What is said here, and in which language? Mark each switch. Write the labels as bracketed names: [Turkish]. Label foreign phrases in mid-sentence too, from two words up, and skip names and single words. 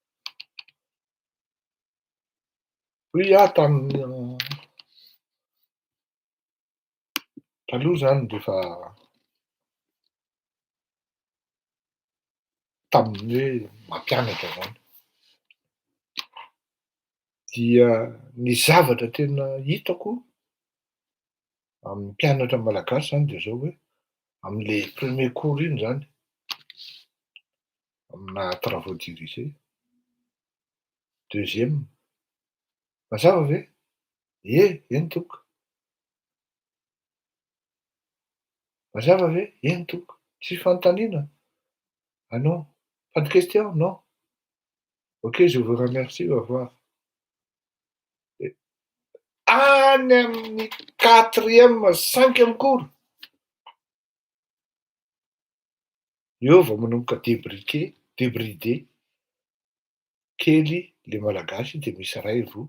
[Malagasy] Hoe tamin'ny taloha zany rehefa tamin'ny hoe mampianatra zany, dia ny zavatra tena hitako amin'ny mpianatra malagasy zany dia zao hoe amin'le [French] premier cours [Malagasy] iny zany, amina [French] travaux dirigés. [Malagasy] Deuxième, mazava ve? Eny tompoko. Mazava ve? Eny tompoko. Tsy fanontaniana? [French] Ah non, pas de question? Non? Ok, je vous remercie, au revoir. [Malagasy] Any amin'ny [French] quatrième, cinquième cours, [Malagasy] eo vao manomboka débridé kely le malagasy dia misy ray roa.